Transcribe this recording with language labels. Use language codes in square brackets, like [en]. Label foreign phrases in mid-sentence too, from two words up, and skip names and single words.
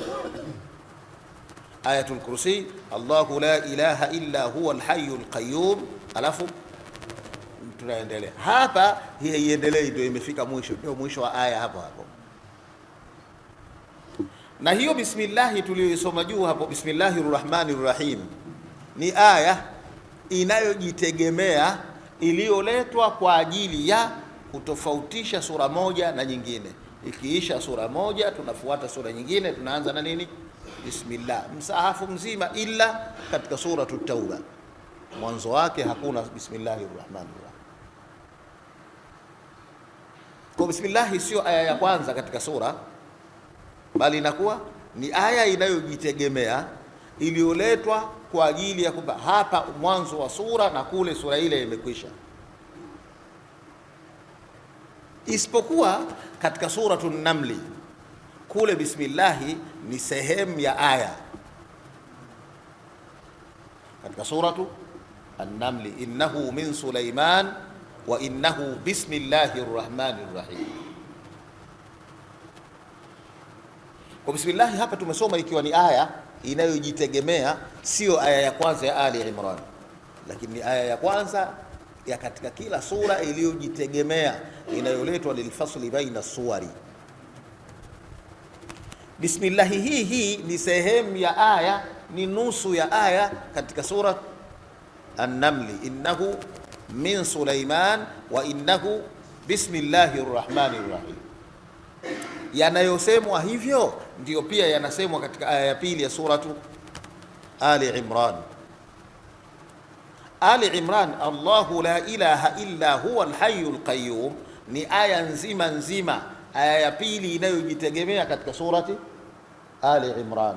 [ar] Ayatul Kursi, الله لا إله إلا هو الحي القيوم, [sw] alafu tunaendelea hapa. Hii iendelee, ndio imefika mwisho, ndio mwisho wa aya hapo hapo. Na hiyo bismillah tuliyoisoma juu hapo, [ar] بسم الله الرحمن الرحيم, [sw] ni aya inayojitegemea iliyoletwa kwa ajili ya kutofautisha sura moja na nyingine. Ikiisha sura moja tunafuata sura nyingine, tunaanza na nini? Bismillah. Msahafu mzima ila katika Suratut Tauba, mwanzo wake hakuna [ar] بسم الله الرحمن الرحيم. [sw] Kwa bismillah sio aya ya kwanza katika sura, bali inakuwa ni aya inayojitegemea iliyoletwa kwa ajili ya kwamba hapa mwanzo wa sura na kule sura ile imekwisha. Isipokuwa katika Suratun Namli, kule bismillahi ni sehemu ya aya. Katika Suratu An-Namli, [ar] إنه من سليمان وإنه بسم الله الرحمن الرحيم. [sw] Kwa bismillah hapa tumesoma ikiwa ni aya inayojitegemea, sio aya ya kwanza ya Ali Imran, lakini ni aya ya kwanza ya katika kila sura iliyojitegemea, inayoletwa [ar] للفصل بين السور. [sw] Bismillah hii ni sehemu ya aya, ni nusu ya aya katika sura An-Namli, [ar] إنه من سليمان وإنه بسم الله الرحمن الرحيم. [sw] Yanayosemwa hivyo ndiyo pia yanasemwa katika aya ya pili ya suratu Ali Imran. Ali Imran, [ar] الله لا إله إلا هو الحي القيوم, [sw] ni aya nzima nzima, aya ya pili inayojitegemea katika surati Ali Imran.